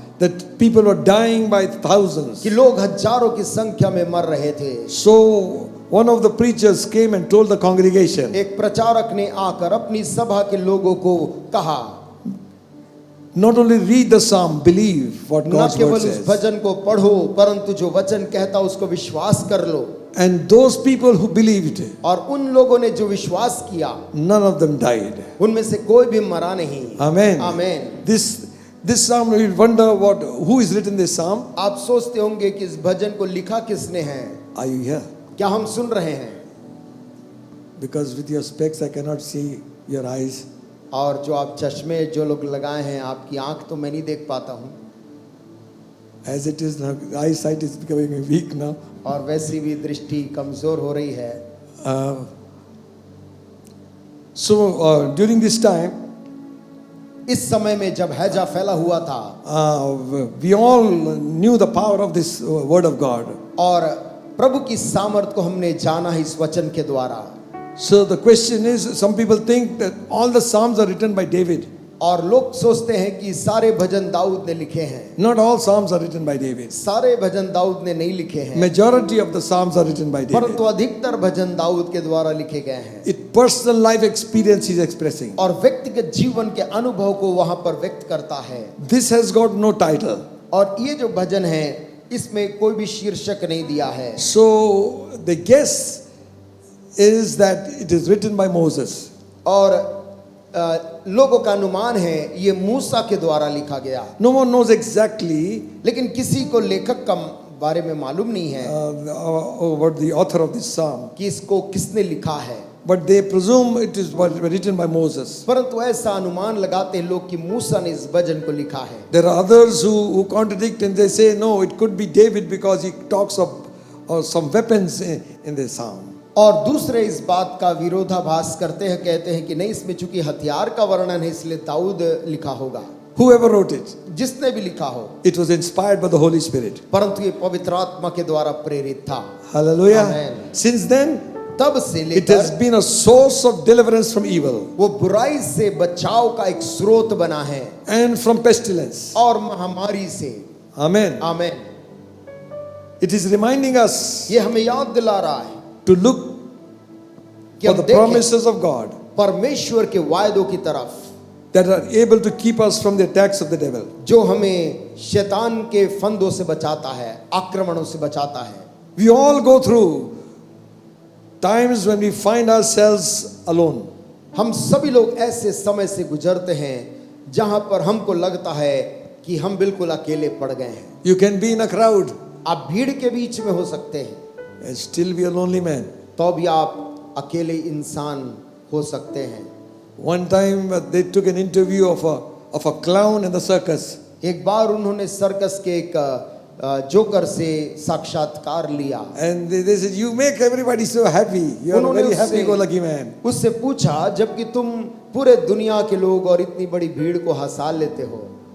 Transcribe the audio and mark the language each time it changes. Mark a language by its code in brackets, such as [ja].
[en] that people were dying by thousands. [hi] कि लोग हजारों की संख्या में मर रहे थे। [en] So one of the preachers came and told the congregation, [hi] एक प्रचारक ने आकर अपनी सभा के लोगों को कहा, [en] not only read the psalm, believe what [hi] न [en] God's [hi] केवल [en] word says. [hi] भजन को पढ़ो परंतु जो वचन कहता उसको विश्वास कर लो। [en] And those people who believed, [hi] और उन लोगों ने जो विश्वास किया [en] none of them died. [hi] उनमें से कोई भी मरा नहीं। [en] Amen. [hi] Amen. [en] This psalm, you wonder who is written this psalm. [hi] आप सोचते होंगे कि इस भजन को लिखा किसने है? [en] Are you here? [hi] क्या हम सुन रहे हैं? [en] Because with your specs I cannot see your eyes. [hi] और जो आप चश्मे जो लोग लगाए हैं, आपकी आंख तो मैं नहीं देख पाता हूँ। [en] As it is now, eyesight is becoming weak now. [hi] और वैसी भी दृष्टि कमजोर हो रही है। [en] So during this time, [hi] इस समय में जब हैजा फैला हुआ था, [en] we all knew the power of this word of God. [hi] और प्रभु की सामर्थ को हमने जाना है इस वचन के द्वारा। [en] So the question is, some people think that all the psalms are written by David. [hi] और लोग सोचते हैं कि सारे भजन दाऊद ने लिखे हैं। [en] Not all psalms are written by David. [hi] सारे भजन दाऊद ने नहीं लिखे हैं, [en] Majority of the psalms are written by David. [hi] परंतु अधिकतर भजन दाऊद के द्वारा लिखे गए हैं। [en] It personal life experience he is expressing. [hi] और व्यक्तिगत जीवन के अनुभव को वहां पर व्यक्त करता है। [en] This has got no title. [hi] और ये जो भजन है इसमें कोई भी शीर्षक नहीं दिया है। [en] So the guess is that it is written by Moses. [hi] और लोगों का अनुमान है ये मूसा के द्वारा लिखा गया। [en] No one knows exactly [hi] लेकिन किसी को लेखक का बारे में मालूम नहीं है [en] what the author of this psalm, [hi] कि इसको किसने लिखा है, [en] but they presume it is written by Moses. [hi] परंतु ऐसा अनुमान लगाते हैं लोग कि मूसा ने इस भजन को लिखा है। [en] There are others who contradict and they say no, it could be David because he talks of some weapons in the psalm. [hi] और दूसरे इस बात का विरोधाभास करते हैं, कहते हैं कि नहीं, इसमें चूंकि हथियार का वर्णन है इसलिए दाऊद लिखा होगा। [en] Whoever wrote it, [hi] जिसने भी लिखा हो, [en] it was inspired by the Holy Spirit. [hi] परंतु ये पवित्र आत्मा के द्वारा प्रेरित था। [en] Hallelujah. Amen. Since then, [hi] तब से [en] it has [hi] लेकर [en] been a source of deliverance from evil [hi] वो बुराई से बचाव का एक स्रोत बना है [en] and from pestilence. [hi] और महामारी से। [en] Amen. [hi] आमीन। [en] It is reminding us [hi] ये हमें याद दिला रहा है [en] to look [hi] कि [en] for [hi] हम [en] the [hi] देखें [en] promises of God [hi] परमेश्वर के वायदों की तरफ [en] that are able to keep us from the attacks of the devil. [hi] जो हमें शैतान के फंदों से बचाता है, आक्रमणों से बचाता है। [en] We all go through times when we find ourselves alone. [hi] हम सभी लोग ऐसे समय से गुजरते हैं जहां पर हमको लगता है कि हम बिल्कुल अकेले पड़ गए हैं। [en] You can be in a crowd [hi] आप भीड़ के बीच में हो सकते हैं, [en] and still be a lonely man. [hi] तो भी आप अकेले इंसान हो सकते हैं। [en] One time they took an interview of a clown in the circus. [hi] एक बार उन्होंने सर्कस के एक जोकर से साक्षात्कार लिया। [en] And they said, you make everybody so happy. You are a [hi] उन्होंने [en] very [hi] उससे- [en] happy-go-lucky man. [hi] उससे पूछा, जबकि तुम पूरे दुनिया के लोग और इतनी बड़ी भीड़ को हंसा लेते हो,